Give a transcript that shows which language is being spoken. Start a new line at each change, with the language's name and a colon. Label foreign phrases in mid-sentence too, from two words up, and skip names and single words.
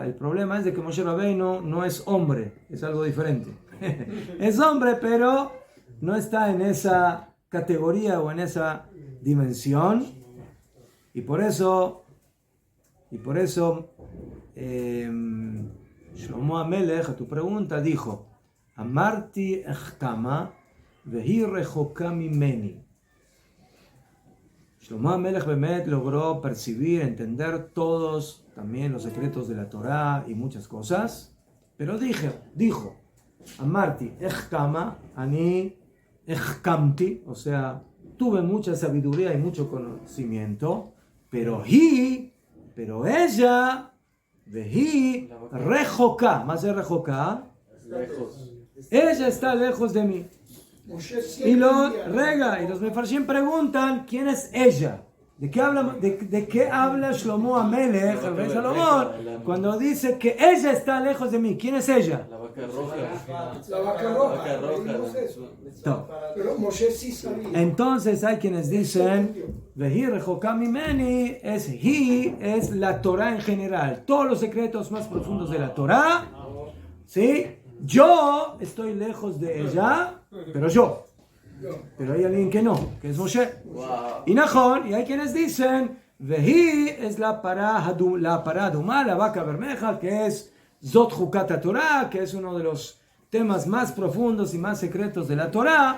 Spanish: El problema es de que Moshe Rabbeinu no es hombre, es algo diferente. Es hombre, pero no está en esa categoría o en esa dimensión, y por eso Shlomo Amelech, a tu pregunta, dijo:
Hebrew: אמרתי אחכמה והיא רחוקה ממני.
Spanish: Shlomo Amelech Bemet logró percibir, entender todos también los secretos de la Torá y muchas cosas, pero dijo
Hebrew: אמרתי אחכמה, אני אחכמתי,
Spanish: o sea, tuve mucha sabiduría y mucho conocimiento, pero ella,
Hebrew: והיא רחוקה,
Spanish: más de rechoka, ella está lejos de mí. Y los mefarshim preguntan quién es ella. ¿De qué habla Shlomo Amelech, el rey Salomón, cuando dice que ella está lejos de mí? ¿Quién es ella? la vaca roja. La vaca roja. Pero Moshe sí sabía. Entonces hay quienes dicen
Hebrew: והיא רחוקה ממני
Spanish: es la Torah en general, todos los secretos más profundos de la Torah, ¿sí? Yo estoy lejos de ella, pero hay alguien que no, que es Moshe. Y Najón, y hay quienes dicen Vehi es la paraduma, la vaca bermeja, que es
Hebrew: זאת חוקת תורה,
Spanish: que es uno de los temas más profundos y más secretos de la Torah.